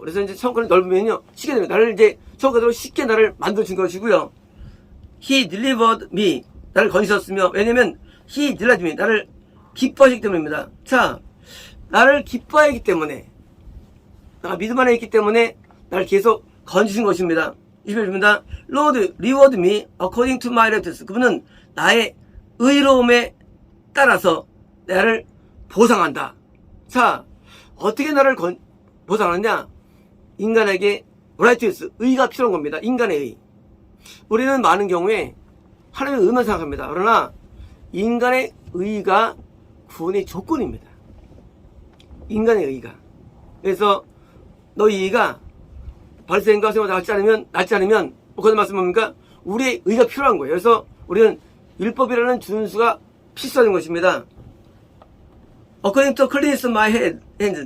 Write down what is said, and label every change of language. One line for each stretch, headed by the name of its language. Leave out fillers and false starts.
Korean: 그래서 이제 천국이 넓으면요, 쉽게 됩니다. 나를 이제 천국으로 쉽게 나를 만들어준 것이고요.
English: He delivered me.
Korean: 나를 건지셨으며, 왜냐면,
English: He delivered me.
Korean: 나를 기뻐하시기 때문입니다. 자, 나를 기뻐하기 때문에, 내가 믿음 안에 있기 때문에, 나를 계속 건지신 것입니다. 21절입니다.
English: Lord, reward me according to my righteousness.
Korean: 그분은 나의 의로움에 따라서 나를 보상한다. 자, 어떻게 나를 보상하느냐? 인간에게 righteous, 의가 필요한 겁니다. 인간의 의. 우리는 많은 경우에 하나님의 의만 생각합니다. 그러나 인간의 의가 구원의 조건입니다. 인간의 의가. 그래서 너희 의가 바리새인과 세마다 낫지 않으면 거기서 말씀 뭡니까? 우리의 의가 필요한 거예요. 그래서 우리는 율법이라는 준수가 필수하는 것입니다.
English: According to cleanse my hands.